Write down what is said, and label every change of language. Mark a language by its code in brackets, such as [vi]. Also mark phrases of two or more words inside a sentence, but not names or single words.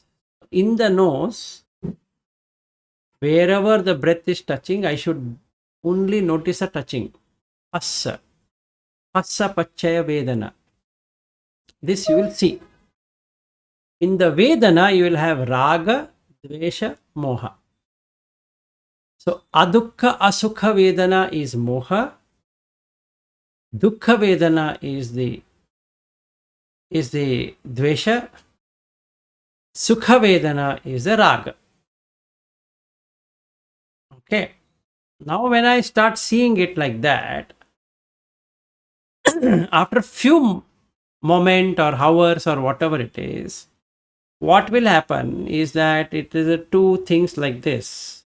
[en] In the nose, wherever the breath is touching, I should only notice a touching. [pi] Passa. Passa Pachaya Vedana. [en] This you will see. In the Vedana, you will have [pi] Raga, Dvesha, [en] Moha. So, [pi] Adukha Asukha Vedana [en] is Moha. [pi] Dukkha Vedana [en] is the Dvesha. [pi] Sukha Vedana [en] is the Raga. Okay. Now, when I start seeing it like that, after few moment or hours or whatever it is, what will happen is that it is two things like this.